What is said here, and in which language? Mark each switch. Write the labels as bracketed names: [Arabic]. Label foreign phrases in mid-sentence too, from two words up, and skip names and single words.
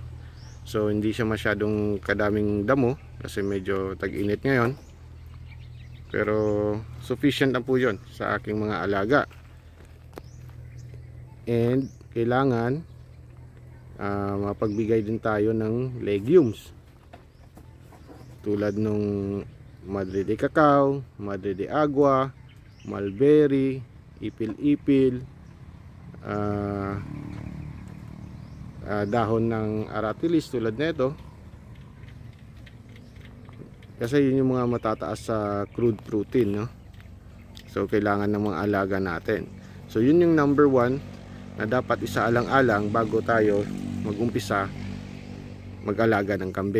[Filipino] So hindi siya masyadong kadaming damo kasi medyo tag-init ngayon, pero sufficient na po yun sa aking mga alaga. And kailangan mapagbigay din tayo ng legumes tulad nung madre de cacao, madre de agua, mulberry, ipil-ipil, dahon ng aratilis tulad nito, kasi yun yung mga matataas sa [English] crude protein, [Filipino] no? So kailangan ng mga alaga natin. So yun yung number 1 na dapat isaalang-alang bago tayo mag-umpisa mag-alaga ng kambing.